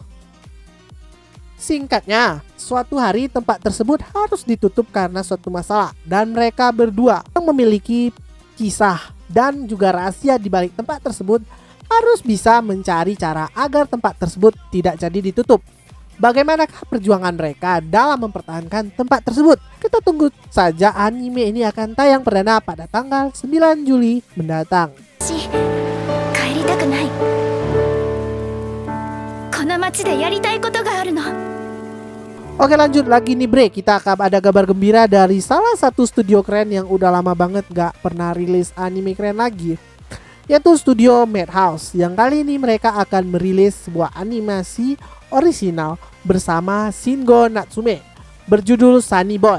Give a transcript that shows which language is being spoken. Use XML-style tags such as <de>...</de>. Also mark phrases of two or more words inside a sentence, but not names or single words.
<id>Singkatnya, suatu hari tempat tersebut harus ditutup karena suatu masalah, dan mereka berdua yang memiliki kisah dan juga rahasia di balik tempat tersebut harus bisa mencari cara agar tempat tersebut tidak jadi ditutup. Bagaimanakah perjuangan mereka dalam mempertahankan tempat tersebut? Kita tunggu saja, anime ini akan tayang perdana pada tanggal 9 Juli mendatang.</id> <ja>帰りたくない。この街でやりたいことがあるの。</ja> <id>Oke, lanjut lagi nih bre, kita akan ada kabar gembira dari salah satu studio keren yang udah lama banget gak pernah rilis anime keren lagi, yaitu studio Madhouse, yang kali ini mereka akan merilis sebuah animasi orisinal bersama Shingo Natsume berjudul Sunny Boy.</id>